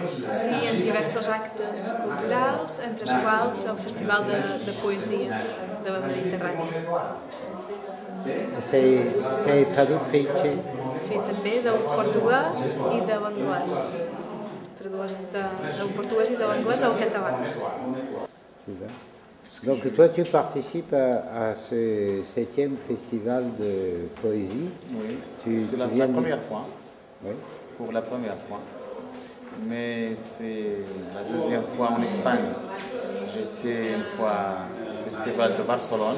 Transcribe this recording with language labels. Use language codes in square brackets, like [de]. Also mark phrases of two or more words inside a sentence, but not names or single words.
[ca] Sí, en diversos actes culturals, entre els quals el Festival de Poesia de la Mediterrània. [it] Sei traduttrice? [ca] Sí, també del portuguès i de l'anglès. Tradueix del portuguès i de l'anglès al català. [fr] Donc toi tu participes à ce 7e festival de poésie. Oui, c'est la première fois. Oui. Pour la première fois. Mais c'est la deuxième fois en Espagne. J'étais une fois au festival de Barcelone.